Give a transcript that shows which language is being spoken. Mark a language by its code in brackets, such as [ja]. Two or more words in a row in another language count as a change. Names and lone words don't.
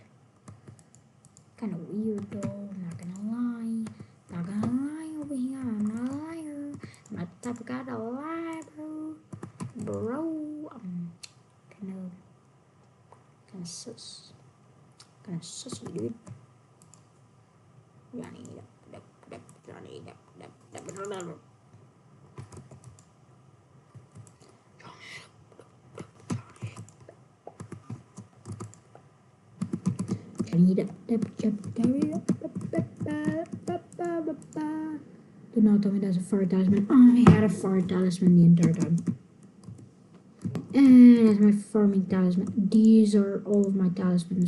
[en] Kinda weird though, not gonna lie. Not gonna lie over here, I'm not a liar. I'm not the type of guy to lie, bro. Bro, I'm kinda sus. Kinda sussy, dude. Johnny, Depp, Depp, Johnny, Depp, Depp, Depp, Depp. Johnny Depp, Depp, Depp, Johnny Depp, Depp. Do not tell me that's a fart talisman. I had a fart talisman the entire time. And that's my farming talisman. These are all of my talismans.